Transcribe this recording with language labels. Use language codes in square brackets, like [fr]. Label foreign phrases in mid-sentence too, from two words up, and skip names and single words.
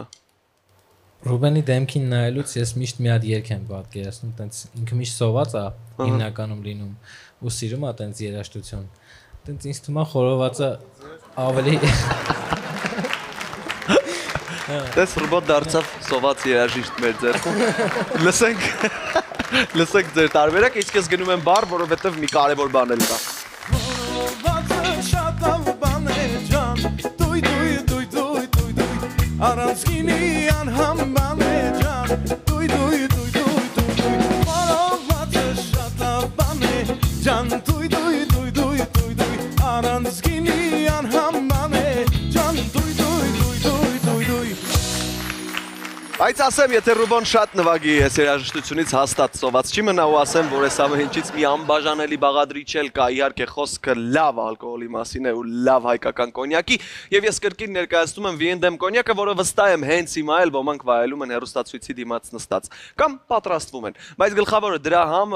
[hy] Ռուբենի դեմքին նայելուց ես միշտ մի հատ երգ եմ պատկերացնում, տենց ինքը միշտ սոված է հիմնականում լինում ու սիրում է տենց երաժշտություն։ Տենց ինձ թվում է խորովածը ավելի Տես ռոբոտ դարձավ սոված երաժիշտ մեր ձեռքում։ Լսենք ձեր տարբերակը, իսկ ես գնում եմ բար, որովհետև մի կարևոր բան էլ կա։ Առանցքինի անհամբանե ջան Դույ դույ դույ դույ դույ դույ Մորովատե շատաբանե ջան Դույ դույ դույ դույ դույ դույ Առանցքինի անհամբանե ջան Դույ դույ դույ դույ դույ դույ Բայց ասեմ, եթե Ռուբոն շատ նվագի այս երաժշտությունից հաստատ սոված չի մնա ու ասեմ, որ այս ամեն ինչից մի անբաժանելի բաղադրիչ էլ կա, իհարկե խոսքը լավ ալկոհոլի մասին է ու լավ հայկական կոնյակի, եւ ես կրկին ներկայացնում եմ Viendem կոնյակը, որը վստահ եմ հենց հիմա էլ ոմանք վայելում են հեռուստացույցի դիմաց նստած կամ պատրաստվում են, բայց գլխավորը դրա համը,